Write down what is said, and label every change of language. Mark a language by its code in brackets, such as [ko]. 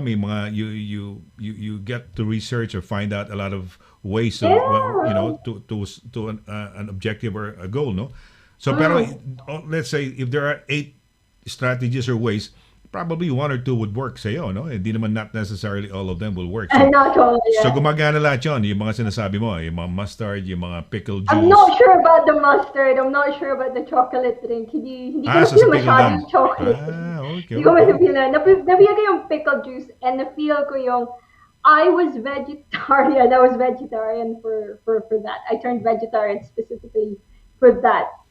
[tl] May mga, [en] you get to research or find out a lot of ways of, to an objective or a goal, no? So, pero, let's say, if there are 8 strategies or ways, probably 1 or 2 would work sa'yo, no? [tl] Hindi naman [en] not necessarily all of them will work. [tl] So gumagana lahat yun, yung mga sinasabi mo, yung mga mustard, yung mga pickle juice. [en] I'm not sure about the mustard. I'm not sure about the chocolate drink. [tl] Hindi ko feel masyadong chocolate. [en] Okay. [tl] Hindi ko masyadong feel na. Nabiyag ko yung pickle juice and na-feel ko yung [en] I was vegetarian. I was vegetarian for that. I turned vegetarian specifically for that